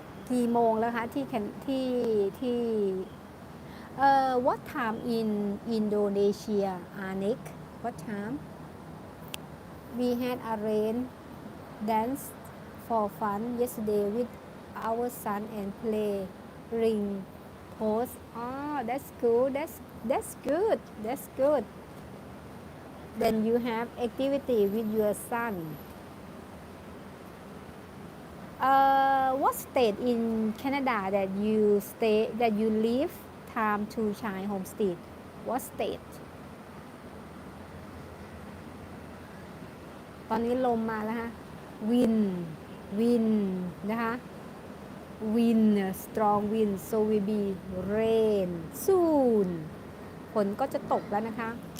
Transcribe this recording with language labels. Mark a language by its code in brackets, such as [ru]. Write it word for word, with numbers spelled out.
[th] กี่โมงแล้วคะที่แคนที่ที่เอ่อ [en] what time in Indonesia Anik what time we had arranged dance for fun yesterday with our son and play ring post oh that's good that's that's good that's good then you have activity with your son. Uh, what state in Canada that you stay that you live time to Chai Homestead? What state? [th] ตอนนี้ลมมาแล้วฮะ [en] wind wind [th] นะคะ [en] wind strong wind so will be rain soon [th] ฝนก็จะตกแล้วนะคะ